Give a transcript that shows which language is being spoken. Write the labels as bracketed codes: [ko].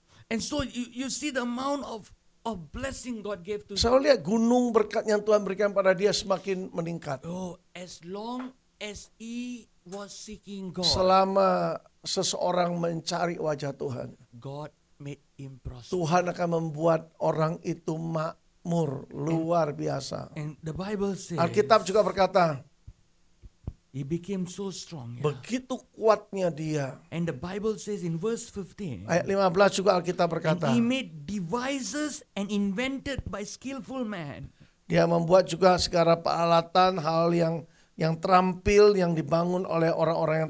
[en] And so you see the amount of blessing God gave to him. [id] Saya lihat gunung berkat yang Tuhan berikan pada dia semakin meningkat. [en] Oh, as long as he was seeking God, [id] Selama seseorang mencari wajah Tuhan, [en] God made him prosper. [id] Tuhan akan membuat orang itu makmur, luar biasa. [en] And the Bible says [id] Alkitab juga berkata, [en] he became so strong. Yeah? [id] begitu kuatnya dia. [en] And the Bible says in verse 15, [id] Ayat 15 juga Alkitab [en] and [id] berkata, [en] he made devices and invented by skillful man. [id] dia membuat juga segala peralatan, hal yang terampil, yang dibangun oleh orang-orang yang